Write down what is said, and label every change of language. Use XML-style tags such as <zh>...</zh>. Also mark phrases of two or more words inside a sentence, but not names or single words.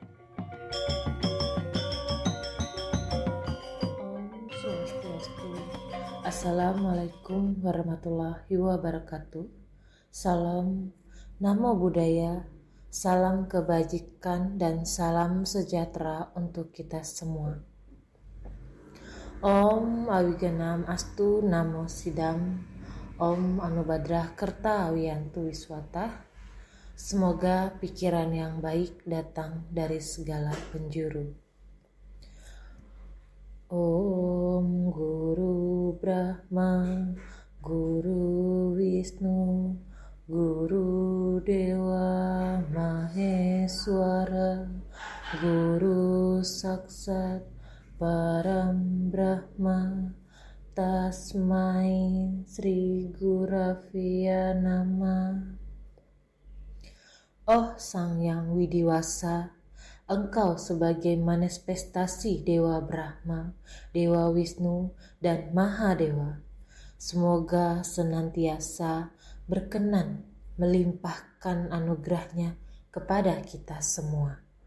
<ar>السلام عليكم ورحمة الله وبركاته.</ar> <id>Salam,</id> <pi>namo buddhaya,</pi> <id>salam kebajikan dan salam sejahtera untuk kita semua.</id> <sa>Om Awiganam Astu Namo Sidam, Om Anubadrah Kerta Awiyantu Wiswata.</sa> <id>Semoga pikiran yang baik datang dari segala penjuru.</id> <sa>Om Guru Brahma, Guru Wisnu, Guru Dewa Maheswara, Guru Saksat Param Brahma, Tasmai Sri Guravya Nama.</sa> <id>Oh Sang Yang Widiwasa, Engkau sebagai manifestasi Dewa Brahma, Dewa Wisnu, dan Mahadewa, semoga senantiasa berkenan melimpahkan anugerahnya kepada kita semua.</id>